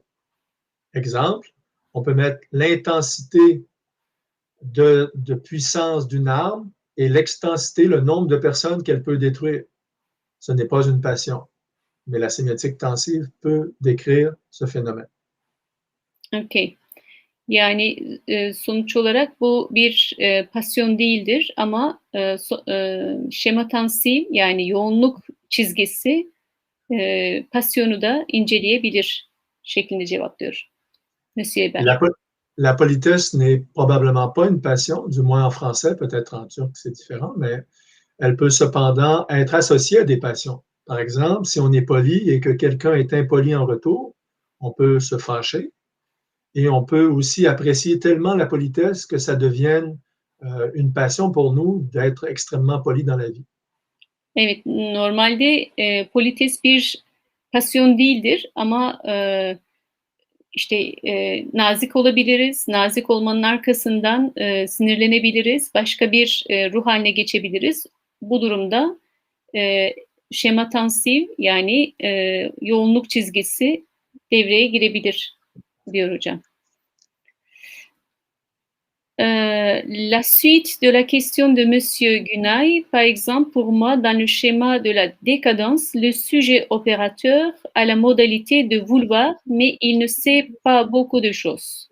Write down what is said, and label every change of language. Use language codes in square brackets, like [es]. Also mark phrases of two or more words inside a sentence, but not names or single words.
[fr] Exemple, on peut mettre l'intensité de puissance d'une arme et l'extensité, le nombre de personnes qu'elle peut détruire. Ce n'est pas une passion, mais la sémiotique tensive peut décrire ce phénomène. OK. [tr] Yani sonuç olarak bu bir pasyon değildir ama şema tansif yani yoğunluk çizgisi pasyonu da inceleyebilir şeklinde cevaplıyor Monsieur Hébert. [fr] La politesse n'est probablement pas une passion, du moins en français, peut-être en turc c'est différent, mais Elle peut cependant être associée à des passions. Par exemple, si on est poli et que quelqu'un est impoli en retour, on peut se fâcher et on peut aussi apprécier tellement la politesse que ça devienne une passion pour nous d'être extrêmement poli dans la vie. [tr] Evet, normalde polites bir pasyon değildir ama işte nazik olabiliriz. Nazik olmanın arkasından sinirlenebiliriz. Başka bir ruh haline geçebiliriz. Bu durumda şematansif yani yoğunluk çizgisi devreye girebilir diyor hocam. [fr] La suite de la question de Monsieur Gunay, par exemple, pour moi, dans le schéma de la décadence, le sujet opérateur a la modalité de vouloir, mais il ne sait pas beaucoup de choses.